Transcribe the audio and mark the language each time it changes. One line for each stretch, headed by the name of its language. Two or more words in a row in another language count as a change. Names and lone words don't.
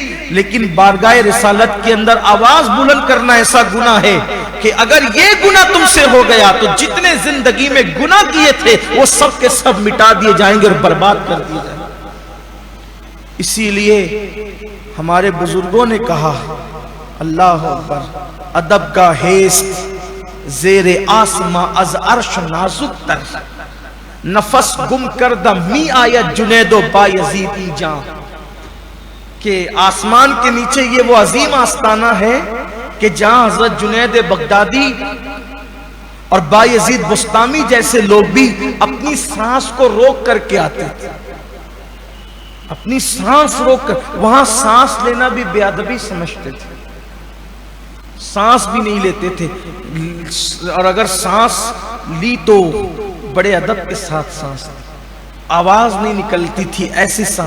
Urdu: لیکن بارگاہ رسالت کے اندر آواز بلند کرنا ایسا گناہ ہے کہ اگر یہ گناہ تم سے ہو گیا تو جتنے زندگی میں گناہ کیے تھے وہ سب کے سب مٹا دیے جائیں گے اور برباد کر دیے جائیں گے۔ اسی لیے ہمارے بزرگوں نے کہا،
Arabic: اللہ اکبر،
Persian: ادب کا حیث زیر آسماں از عرش نازک تر، نفس گم کردہ می آیت جنید و بایزیدی جان،
Urdu: کہ آسمان کے نیچے یہ وہ عظیم آستانہ ہے کہ جہاں حضرت جنید بغدادی اور بایزید بستامی جیسے لوگ بھی اپنی سانس کو روک کر کے آتے تھے، اپنی سانس روک کر، وہاں سانس لینا بھی بے ادبی سمجھتے تھے، سانس بھی نہیں لیتے تھے، اور اگر سانس لی تو بڑے ادب کے ساتھ سانس لی، آواز نہیں نکلتی تھی ایسی سانس۔